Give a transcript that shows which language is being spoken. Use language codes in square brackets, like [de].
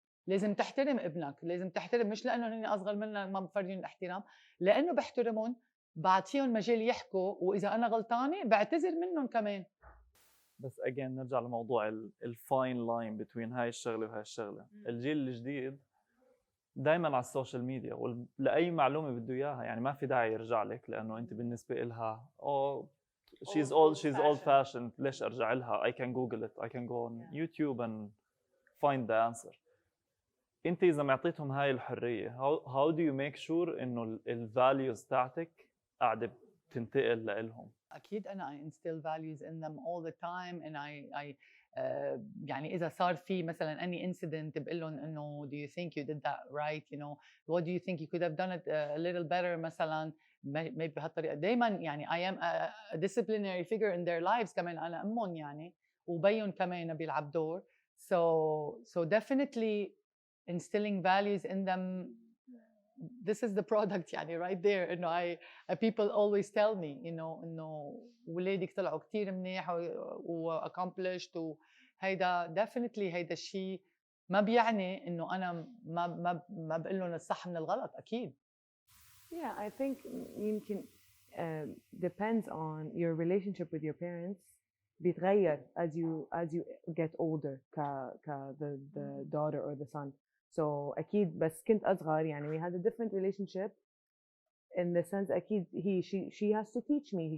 [ar] لازم تحترم ابنك، لازم تحترم، مش لانه هن اصغر منك ما بفرجين الاحترام، لانه بحترمهم، بعطيهم مجال يحكوا، واذا انا غلطانه بعتذر منهم كمان. بس again نرجع لموضوع الفاين لاين بين هاي الشغله وهاي الشغله. الجيل الجديد دائما على السوشيال ميديا لاي معلومه بده اياها، يعني ما في داعي يرجع لك، لانه انت بالنسبه لها [en] she's old fashioned. [ar] ليش ارجع لها؟ [en] I can google it, I can go on YouTube and find the answer. [ar] انت اذا معطيتهم هاي الحريه، [en] how do you make sure [ar] انه الفاليوز تاعتك قاعده بتنتقل لهم؟ اكيد انا [en] I instill values in them all the time, and I [ar] يعني اذا صار في مثلا [en] any incident [ar] بقول لهم انه [en] do you think you did that right, what do you think you could have done it a little better مثلا. maybe [ar] بهالطريقه دائما يعني [en] I am a disciplinary figure in their lives. [ar] كمان انا امهم يعني، وبيهم كمان بيلعب دور. [en] so definitely instilling values in them, this is the product يعني right there. [ar] انه [en] people always tell me [ar] انه ولادك طلعوا كثير منيح و accomplished، وهيدا definitely هيدا الشيء ما بيعني انه انا ما بقول لهم الصح من الغلط. اكيد. [en] Yeah, I think [ar] يمكن [en] depends on your relationship with your parents. [ar] بيتغير [en] as you get older the daughter or the son. So [ar] أكيد بس كنت أصغر يعني [en] we had a different relationship in the sense أكيد she has to teach me.